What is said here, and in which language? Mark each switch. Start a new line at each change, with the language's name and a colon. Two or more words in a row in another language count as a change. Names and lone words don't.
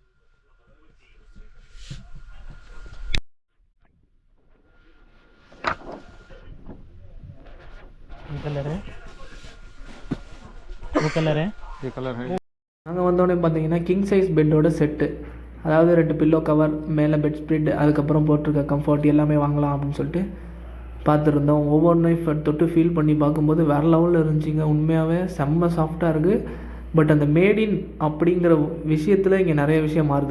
Hindi: कलर है, वो कलर है, ये कलर है।
Tamil: நாங்கள் வந்தோடனே பார்த்தீங்கன்னா
English: king size
Tamil: பெட்டோட செட்டு, அதாவது 2
English: pillow cover,
Tamil: மேலே
English: bed spread,
Tamil: அதுக்கப்புறம் போட்டிருக்க கம்ஃபர்ட் எல்லாமே வாங்கலாம் அப்படின்னு சொல்லிட்டு பார்த்துருந்தோம். ஒவ்வொன்றையும் தொட்டு ஃபீல் பண்ணி பார்க்கும்போது வேறு லெவலில் இருந்துச்சுங்க. உண்மையாகவே செம்ம சாஃப்டாக இருக்குது. பட் அந்த மேடின் அப்படிங்கிற விஷயத்தில் இங்கே நிறைய விஷயம் மாறுது.